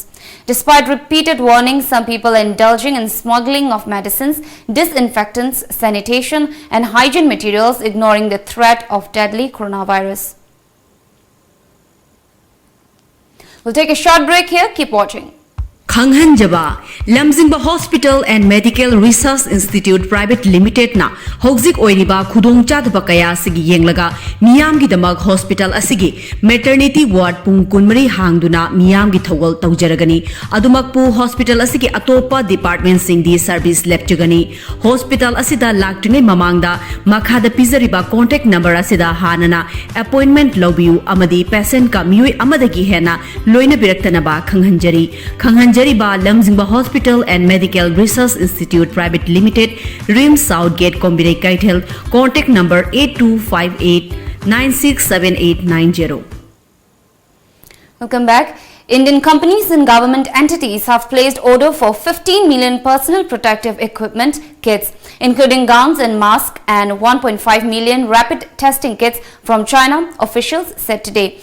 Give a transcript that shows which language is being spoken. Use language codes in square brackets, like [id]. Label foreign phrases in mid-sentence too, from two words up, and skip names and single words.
[en] Despite repeated warnings, some people are indulging in smuggling of medicines, disinfectants, sanitation and hygiene materials, ignoring the threat of deadly coronavirus. We'll take a short break here. Keep watching. [mni] Khanghanjaba Lamjingba Hospital and Medical Research Institute Private Limited na Hogzik Oiriba Khudongchadba kaya sigi yenglaga miyam gi damag hospital asigi [en] maternity ward [mni] pung kunmari hangduna miyam gi thawal tawjaragani adumakpu hospital asigi atopa department sing di service leptugani hospital asida laktingai mamangda makhada pizariba [en] contact number [mni] asida hanana appointment lobiu amadi patient ka miyoi amadagi hena loina biraktanaba khanghanjari Lamjingba Hospital and Medical Research Institute Private Limited, Rim Southgate, Kombirei Kaitel, [en] contact number [mni] 8258967890. [en] Welcome back. Indian companies and government entities have placed order for 15 million personal protective equipment kits, including gowns and masks, and 1.5 million rapid testing kits from China, officials said today.